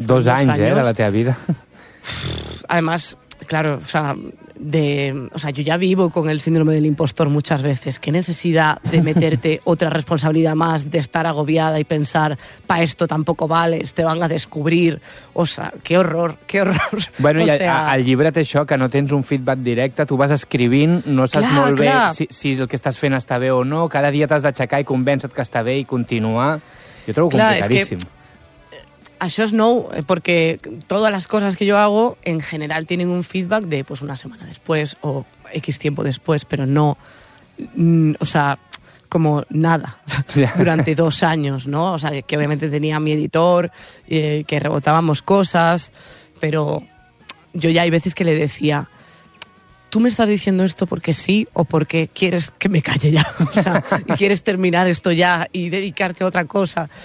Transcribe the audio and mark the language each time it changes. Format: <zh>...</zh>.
<es>Dos años, ¿eh? De la tía vida. Además, claro, o sea, yo ya vivo con el síndrome del impostor muchas veces. ¿Qué necesidad de meterte otra responsabilidad más, de estar agobiada y pensar, pa' esto tampoco vales, te van a descubrir? O sea, qué horror. Bueno, o</es> <ca>i al llibre té això, que no tens un feedback directe, tu vas escrivint, no saps clar, molt bé si el que estàs fent està bé o no, cada dia t'has d'aixecar i convèncer-te que està bé i continuar. Jo trobo clar, complicadíssim. Això és nou, perquè totes les coses que jo hago en general tenen un feedback de pues, una setmana després o X tiempo després, però no,</ca> <es>o sea, como nada, durante 2 años,</es> <ca>¿no?</ca> <es>O sea, que obviamente tenía mi editor, que rebotábamos cosas, pero yo ya hay veces que le decía, ¿tú me estás diciendo esto porque sí o porque quieres que me calle ya? O sea, y quieres terminar esto ya y dedicarte a otra cosa.</es>